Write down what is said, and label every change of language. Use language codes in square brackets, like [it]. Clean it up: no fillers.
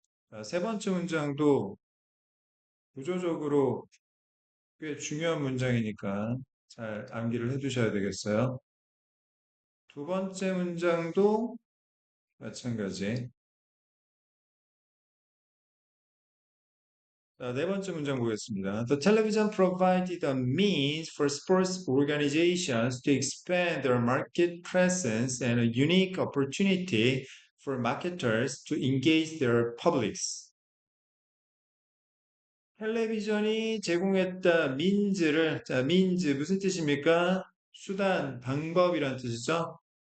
[ko] 자, 세 번째 문장도 구조적으로 꽤 중요한 문장이니까 잘 암기를 해두셔야 되겠어요. 두 번째 문장도 마찬가지. 자, 네 번째 문장 보겠습니다. [en] The television provided a means for sports organizations to expand their market presence and a unique opportunity for marketers to engage their publics. [ko] 텔레비전이 제공했다 민즈를 자 민즈 무슨 뜻입니까? 수단, 방법이란 뜻이죠.